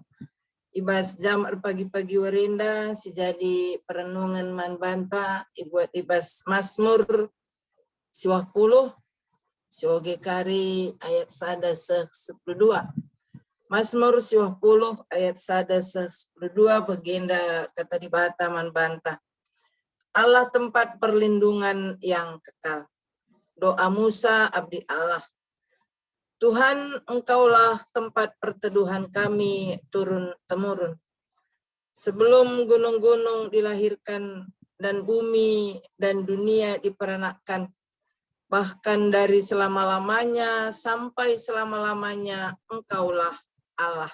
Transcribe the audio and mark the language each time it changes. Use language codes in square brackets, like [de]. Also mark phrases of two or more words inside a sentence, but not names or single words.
[btx] Ibas jam pagi-pagi warinda si jadi perenungan manbanta ibuat ibas Mazmur si 10 si oge kari ayat sada 12 Mazmur 20 ayat 1-12 baginda kata di bata man banta. [id] Allah tempat perlindungan yang kekal. Doa Musa abdi Allah. Tuhan, Engkaulah tempat perteduhan kami turun-temurun. Sebelum gunung-gunung dilahirkan dan bumi dan dunia diperanakkan, bahkan dari selama-lamanya sampai selama-lamanya, Engkaulah Allah.